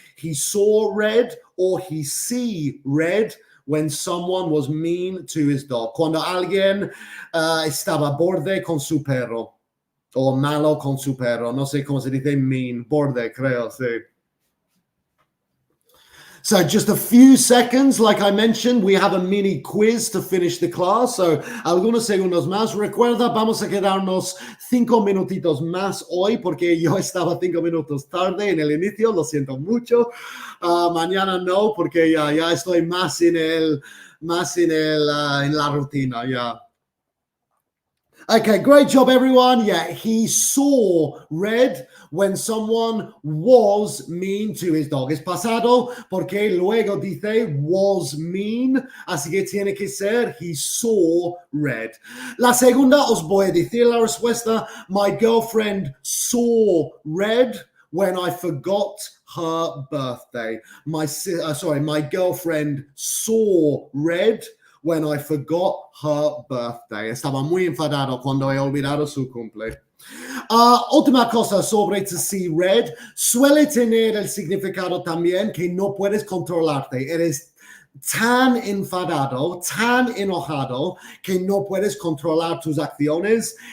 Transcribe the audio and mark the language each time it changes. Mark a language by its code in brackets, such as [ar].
[en] He saw red or he see red when someone was mean to his dog. [es] Cuando alguien estaba borde con su perro o malo con su perro. No sé cómo se dice mean, borde, creo, sí. [en] So just a few seconds, like I mentioned, we have a mini quiz to finish the class. [es] So algunos segundos más. Recuerda, vamos a quedarnos 5 minutitos más hoy porque yo estaba 5 minutos tarde en el inicio. Lo siento mucho. Mañana no, porque ya estoy más en la rutina, ya. [en] Okay, great job, everyone. Yeah, he saw red when someone was mean to his dog. [es] Es pasado porque luego dice [en] was mean, [es] así que tiene que ser [en] he saw red. [es] La segunda os voy a decir la respuesta. [en] My girlfriend saw red when I forgot her birthday. My girlfriend saw red when I forgot her birthday. [es] Estaba muy enfadado cuando he olvidado su cumple. Última cosa sobre [en] to see red. [es] Suele tener el significado también que no puedes controlarte. Eres tan enfadado, tan enojado, que no puedes controlar tus acciones.